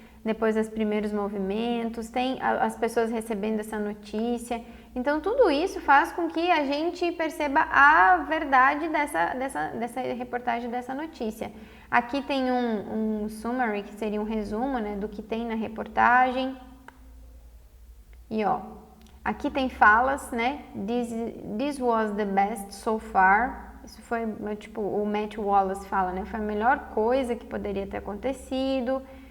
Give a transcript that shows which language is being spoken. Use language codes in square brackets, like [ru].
[pt] Depois os primeiros movimentos, tem as pessoas recebendo essa notícia. Então, tudo isso faz com que a gente perceba a verdade dessa reportagem, dessa notícia. Aqui tem um summary, que seria um resumo, né, do que tem na reportagem. E aqui tem falas, né? [en] This was the best so far. [pt] Isso foi, tipo, o Matt Wallace fala, né? Foi a melhor coisa que poderia ter acontecido.